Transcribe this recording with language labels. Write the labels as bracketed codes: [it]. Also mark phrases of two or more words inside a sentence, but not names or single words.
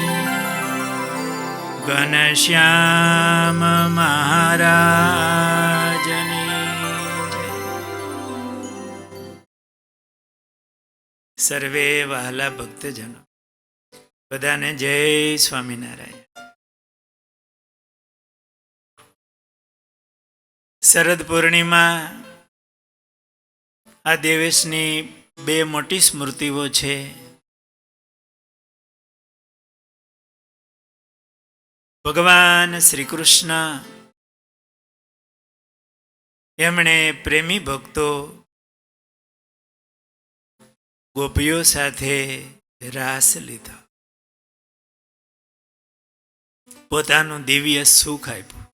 [gu] ઘનશ્યામ મહારાજની સર્વે વહાલા ભક્તજનો બધાને જય સ્વામીનારાયણ। શરદ પૂર્ણિમા આ દિવસની બે મોટી સ્મૃતિઓ છે। ભગવાન શ્રી કૃષ્ણ એમણે પ્રેમી ભક્તો ગોપીઓ સાથે રાસ લીધો, પોતાનું દિવ્ય સુખ આપ્યું।